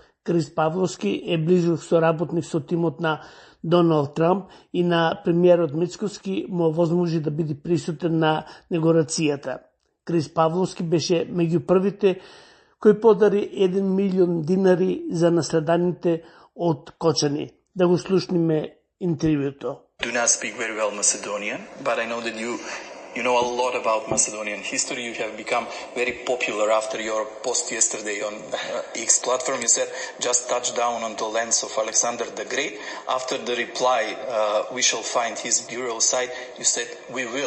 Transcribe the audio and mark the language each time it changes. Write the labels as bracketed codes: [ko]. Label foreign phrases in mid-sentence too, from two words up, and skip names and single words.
[mk] Крис Павловски е близок соработник со тимот на Доналд Трамп и на премиерот Мицкоски му возможи да биде присутен на негорацијата. Крис Павловски беше меѓу првите кој подари 1 милион динари за наследаните од Кочани. Да го слушниме интервјуто. [en] Do not speak very well Macedonian, but I know that you know a lot about Macedonian history. You have become very popular after your post yesterday on X platform. You said, just touch down on the lands of Alexander the Great. After the reply, we shall find his burial site, you said, we will.